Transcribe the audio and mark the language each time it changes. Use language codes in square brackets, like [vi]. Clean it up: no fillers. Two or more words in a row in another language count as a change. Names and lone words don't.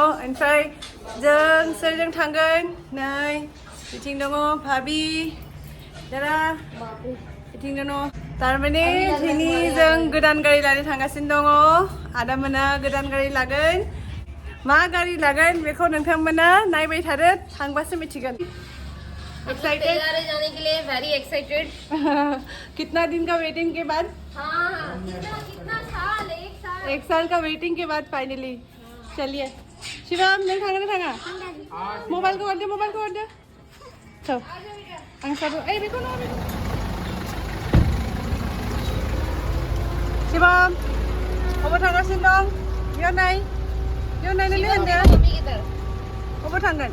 [brx] ओमफ्राय जों सोरजों थांगोन? नै बिथिं दङ भाबि, दादा बिथिं दङ। तारमाने दिनै जों गोदान गारि लानो थांगासिनो दङ। आदामोना गोदान गारि लागोन। मा गारि लागोन बेखौ नोंथांमोना नायबाय थादो, थांबासो मिथिगोन। [hi] एक्साइटेड? तैयार है जाने के लिए, [en] very excited. [hi] कितना दिन का वेटिंग के बाद? हाँ, कितना साल? एक साल का वेटिंग के बाद फाइनली। चलिए शिवम, [brx] नों थांगोन ना थाङा? मबाइलखौ हरदो, मबाइलखौ हरदो। थ' आं साबो बेखौ नङा बेखौ। शिवम अबाव थांगासिनो दं? बेयाव नायनानै होनदो अबाव थांगोन।